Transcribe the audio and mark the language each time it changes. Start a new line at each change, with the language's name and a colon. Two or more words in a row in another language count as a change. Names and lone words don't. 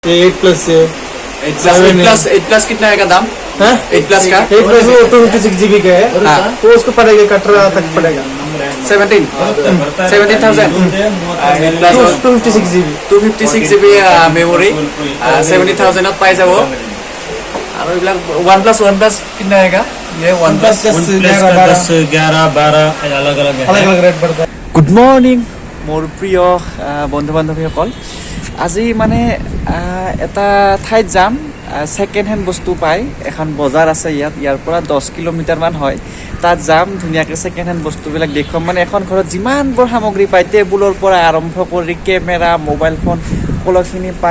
Hindi: 8 प्लस है। 8 प्लस कितना है का दाम? 8 प्लस का 8 प्लस वो 256 GB का है। हाँ। तो उसको पड़ेगा 18 तक पड़ेगा 17,000 प्लस 256 GB 256 GB मेमोरी 70,000
Assamese: পাই যাব আৰু এইবিলাক
Hindi: OnePlus कितना है का ये OnePlus 10, 11, 12 अलग-अलग रेट पड़ता है।
English: good morning
Assamese: মোৰ প্ৰিয় বন্ধু বান্ধৱীসকল, আজি মানে এটা ঠাইত যাম।
English: second hand
Assamese: বস্তু পায়, এখন বজাৰ আছে ইয়াৰ পৰা 10 কিলোমিটাৰমান হয়। তাত যাম, ধুনীয়াকৈ
English: second hand
Assamese: বস্তুবিলাক দেখুৱাম। মানে এখন ঘৰত যিমানবোৰ সামগ্ৰী পায়, টেবুলৰ পৰা আৰম্ভ কৰি কেমেৰা, মোবাইল ফোন সকলোখিনি পায়।